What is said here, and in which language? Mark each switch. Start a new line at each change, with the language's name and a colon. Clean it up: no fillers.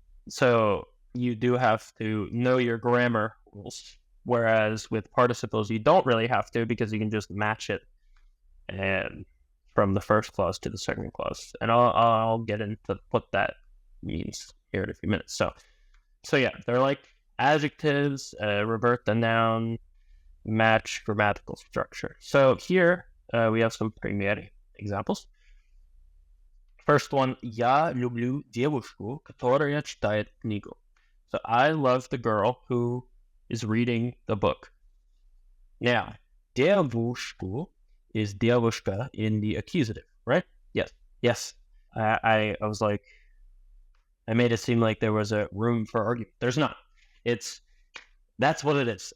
English: So you do have to know your grammar rules, whereas with participles you don't really have to, because you can just match it and from the first clause to the second clause. And I'll get into what that means here in a few minutes. So yeah, they're like adjectives, revert the noun, match grammatical structure. So here we have some primary examples. First one,
Russian: я люблю девушку, которая читает книгу.
English: So I love the girl who is reading the book. Now, девушку is девушка in the accusative, right? Yes. I was like, I made it seem like there was a room for argument. There's not. That's what it is.